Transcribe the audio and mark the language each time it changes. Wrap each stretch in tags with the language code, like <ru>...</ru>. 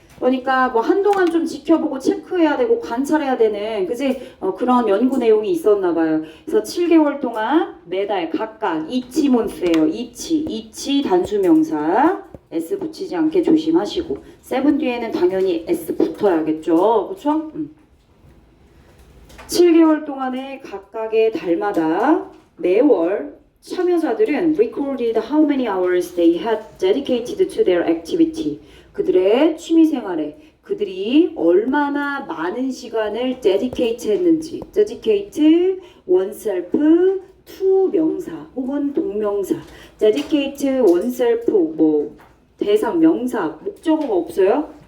<ko>그러니까 뭐 한동안 좀 지켜보고 체크해야 되고 관찰해야 되는 그지? 그런 연구 내용이 있었나 봐요. 그래서 7개월 동안 매달 각각 each month예요. each 단수명사 s 붙이지 않게 조심하시고 7 뒤에는 당연히 s 붙어야겠죠. 그렇죠? 7개월 동안에 각각의 달마다 매월 참여자들은</ko> <en>recorded how many hours they had dedicated to their activity.</en> <ko>그들의 취미생활에 그들이 얼마나 많은 시간을 dedicate 했는지. dedicate oneself to 명사 혹은 동명사. dedicate oneself 뭐 대상 명사 목적어가 없어요?</ko>